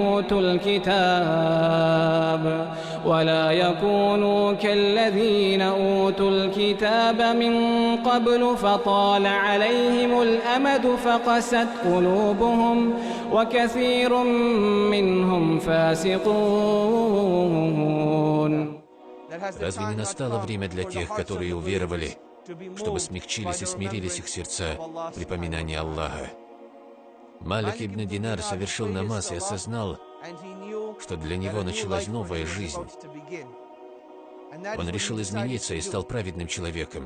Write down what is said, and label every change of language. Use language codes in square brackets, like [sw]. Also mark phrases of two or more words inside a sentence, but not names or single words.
[ar] أوتوا الكتاب من قبل فطال عليهم الأمد فقست قلوبهم وكثير منهم فاسقون. [ru] Разве не настало время для тех, которые уверовали, чтобы смягчились и смирились их сердца при поминании Аллаха? Малик ибн Динар совершил намаз и осознал, что для него началась новая жизнь. Он решил измениться и стал праведным человеком.